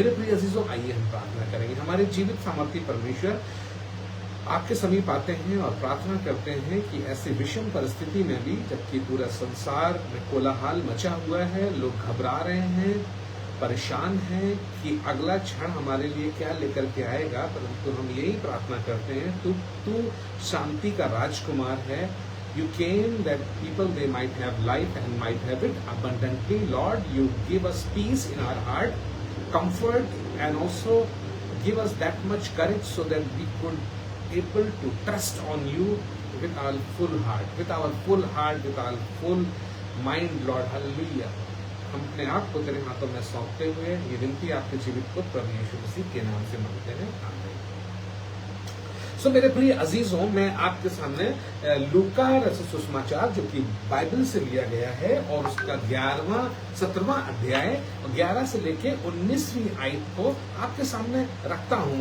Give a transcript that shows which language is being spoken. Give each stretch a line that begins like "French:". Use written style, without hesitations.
Hindi: मेरे प्रिय अजीजों, आइए हम प्रार्थना करेंगे। हमारे जीवित सामर्थी परमेश्वर, आपके समीप आते हैं और प्रार्थना करते हैं कि ऐसी विषम परिस्थिति में भी, जबकि पूरा संसार में कोलाहल मचा हुआ है, लोग घबरा रहे हैं, परेशान हैं कि अगला क्षण हमारे लिए क्या लेकर के आएगा, परंतु हम यही प्रार्थना करते हैं, तू शांति का राजकुमार है।
English: You came that people they might have life and might have it abundantly. Lord, you give us peace in our heart, comfort, and also give us that much courage so that we could able to trust on you with our full heart, with our full mind, Lord. Hallelujah.
Hindi: हम अपने आप को तेरे हाथों में सौंपते हुए ये विनती आपके जीवित पुत्र प्रभु यीशु मसीह के नाम से मांगते हैं, आमीन। सो मेरे प्रिय अजीजों, मैं आपके सामने लूका रचित सुसमाचार जो कि बाइबल से लिया गया है और उसका 11वां 17वां अध्याय 11 से लेके 19वीं आयत को आपके सामने रखता हूं।